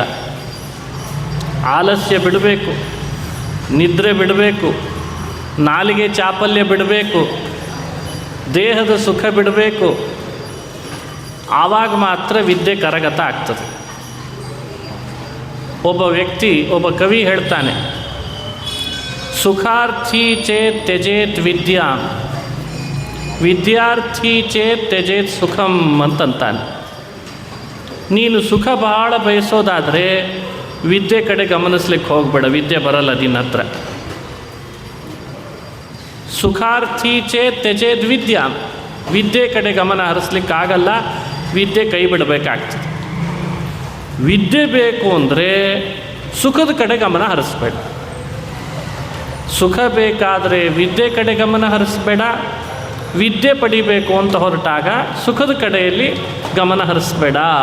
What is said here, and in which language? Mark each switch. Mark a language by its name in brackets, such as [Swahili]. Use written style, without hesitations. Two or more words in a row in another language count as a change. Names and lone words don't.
[Kannada] ಆಲಸ್ಯ ಬಿಡಬೇಕು, ನಿದ್ರೆ ಬಿಡಬೇಕು, ನಾಲಿಗೆ ಚಾಪಲ್ಯ ಬಿಡಬೇಕು, ದೇಹದ ಸುಖ ಬಿಡಬೇಕು. ಆವಾಗ ಮಾತ್ರ ವಿದ್ಯೆ ಕರಗತ ಆಗ್ತದೆ. ಒಬ್ಬ ಕವಿ ಹೇಳ್ತಾನೆ, [Sanskrit] ಸುಖಾರ್ಥಿ ಚೇತ್ ತ್ಯಜೇತ್ ವಿದ್ಯಾಂ, ವಿದ್ಯಾರ್ಥಿ ಚೇತ್ ತ್ಯಜೇತ್ ಸುಖಂ [Kannada] ಅಂತಂತಾನೆ. ನೀನು ಸುಖ ಬಹಳ ಬಯಸೋದಾದರೆ ವಿದ್ಯೆ ಕಡೆ ಗಮನಿಸ್ಲಿಕ್ಕೆ ಹೋಗಬೇಡ, ವಿದ್ಯೆ ಬರಲ್ಲ ನಿನ್ನ ಹತ್ರ. [Sanskrit] ಸುಖಾರ್ಥಿ ಚೇತ್ ತ್ಯಜೇತ್ ವಿದ್ಯಾಂ, [Kannada] ವಿದ್ಯೆ ಕಡೆ ಗಮನ ಹರಿಸ್ಲಿಕ್ಕಾಗಲ್ಲ, ವಿದ್ಯೆ ಕೈ ಬಿಡಬೇಕಾಗ್ತದೆ. ವಿದ್ಯೆ ಬೇಕು ಅಂದರೆ ಸುಖದ ಕಡೆ ಗಮನ ಹರಿಸ್ಬೇಡ. ಸುಖ ಬೇಕಾದರೆ ವಿದ್ಯೆ ಕಡೆ ಗಮನ ಹರಿಸ್ಬೇಡ. ವಿದ್ಯೆ ಪಡಿಬೇಕು ಅಂತ ಹೊರಟಾಗ ಸುಖದ ಕಡೆಯಲ್ಲಿ ಗಮನ ಹರಿಸ್ಬೇಡ.